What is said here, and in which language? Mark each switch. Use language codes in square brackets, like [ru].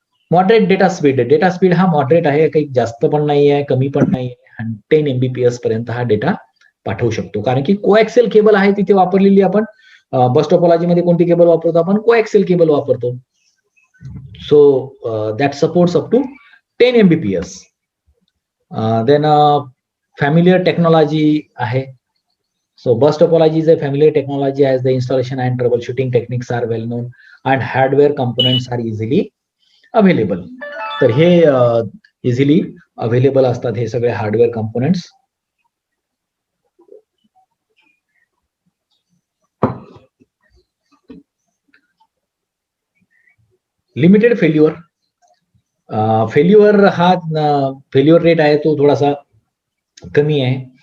[mr] Moderate data speed हा moderate आहे, काही जास्त पण नाही आहे कमी पण नाही आहे, 10 Mbps पर्यंत हा डेटा पाठवू शकतो, कारण की कोएक्सियल केबल आहे तिथे वापरलेली। आपण बस टोपोलॉजी मध्ये कोणती केबल वापरतो, आपण कोएक्सियल केबल वापरतो। [en] So that supports up to 10 Mbps। [mr] Then familiar technology आहे, [en] so bus topology is a familiar technology as the installation and troubleshooting techniques are well known and hardware components are easily available. [mr] तर हे easily available असतात हे सगळे hardware components. Limited failure, failure हा failure rate आहे तो थोडासा कमी आहे.